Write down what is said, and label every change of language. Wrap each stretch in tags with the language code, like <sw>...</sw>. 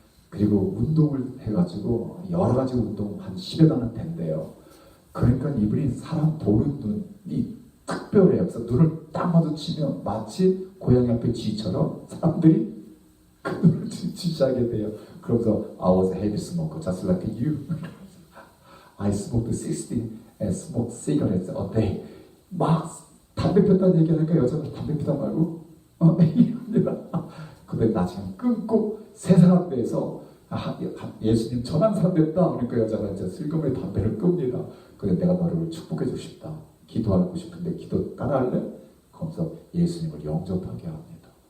<ko>그리고 운동을 해가지고 여러 가지 운동 한 10여 단은 된대요. 그러니까 이분이 사람 보는 눈이 특별해요. 그래서 눈을 딱 마주치면 마치 고양이 앞에 쥐처럼 사람들이 그 눈을 지시하게 돼요. 그러면서</ko> <en>I was a heavy smoker just like you. I smoked 60 and smoked cigarettes a day.</en> <ko>막 담배 폈다는 얘기하니까 여자가 담배 피다 말고 이럽니다. 근데 나중에 끊고 세 사람 돼서 예수님 전한 사람 됐다. 그러니까 여자가 이제 슬그머니 담배를 끕니다. 근데 내가 너를 축복해주고 싶다. 기도하고 싶은데 기도 따라할래? 그러면서 예수님을 영접하게 합니다.</ko>